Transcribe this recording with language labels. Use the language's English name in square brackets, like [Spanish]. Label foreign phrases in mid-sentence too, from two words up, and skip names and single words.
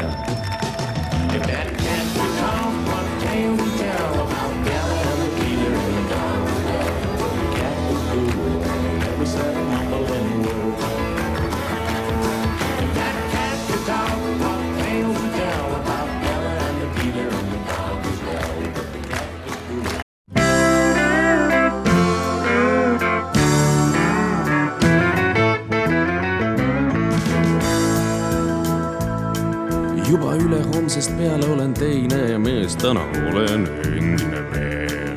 [English] If that cat could talk, what tale we tell about Della and the dealer and the dog as well. But the cat was cool and he never said a mumbling word. If that cat could talk, what tale we tell about Della and the dealer and the dog as well. But the cat was cool. [Estonian] Juba üle homsest peale olen teine mees, täna olen endine veel.